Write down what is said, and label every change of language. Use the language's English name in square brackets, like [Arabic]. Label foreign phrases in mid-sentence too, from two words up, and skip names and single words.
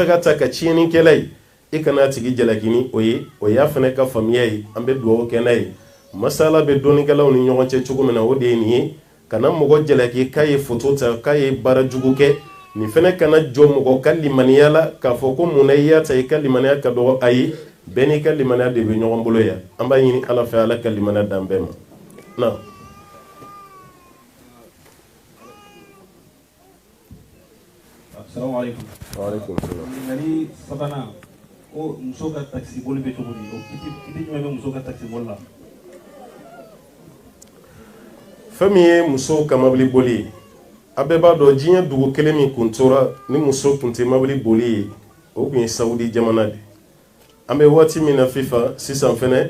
[Bambara] ka ta ka tiɲɛnikɛla ye i kana tigi jalaki ni o ye o y'a fana ka faamuya ye an bɛ duwawu kɛ n'a ye masala bɛ dɔnnikɛlaw ni ɲɔgɔn cɛ cogo min na o de ye nin ye kana mɔgɔ jalaki k'a ye foto ta k'a ye baara jugu kɛ nin fana kana jɔ mɔgɔ ka limaniya la k'a fɔ ko mun na i y'a ta i ka limaniya ka dɔgɔ ayi bɛɛ n'i ka limaniya de bɛ ɲɔgɔn bolo yan an b'a ɲini ala fɛ ala ka limaniya dan bɛɛ ma na [Arabic] assalamu alaikum wa alaikum salam [Bambara] ngani sabana o muso ka taxi boli bɛ cogo di o kiti jumɛn bɛ muso ka taxi boli la fɛn min ye muso ka mobili boli ye a bɛɛ b'a dɔn diɲɛ dugu kelen min kun tora ni muso kun tɛ mobili boli ye o kun ye sawudi jamana de an bɛ waati min na fifa sisan fɛnɛ